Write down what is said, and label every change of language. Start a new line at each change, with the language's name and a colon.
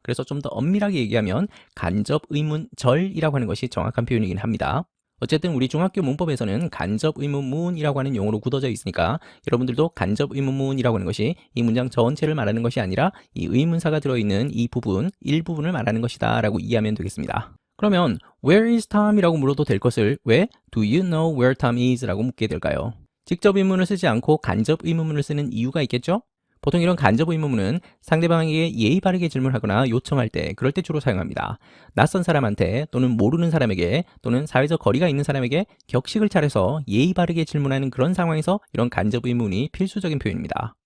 Korean: 그래서 좀 더 엄밀하게 얘기하면 간접 의문절이라고 하는 것이 정확한 표현이긴 합니다. 어쨌든 우리 중학교 문법에서는 간접 의문문이라고 하는 용어로 굳어져 있으니까 여러분들도 간접 의문문이라고 하는 것이 이 문장 전체를 말하는 것이 아니라 이 의문사가 들어있는 이 부분, 일부분을 말하는 것이다 라고 이해하면 되겠습니다. 그러면
English: Where is Tom?
Korean: 이라고 물어도 될 것을 왜
English: Do you know where Tom is?
Korean: 라고 묻게 될까요? 직접 의문을 쓰지 않고 간접 의문문을 쓰는 이유가 있겠죠? 보통 이런 간접 의문문은 상대방에게 예의 바르게 질문하거나 요청할 때 그럴 때 주로 사용합니다. 낯선 사람한테 또는 모르는 사람에게 또는 사회적 거리가 있는 사람에게 격식을 차려서 예의 바르게 질문하는 그런 상황에서 이런 간접 의문이 필수적인 표현입니다.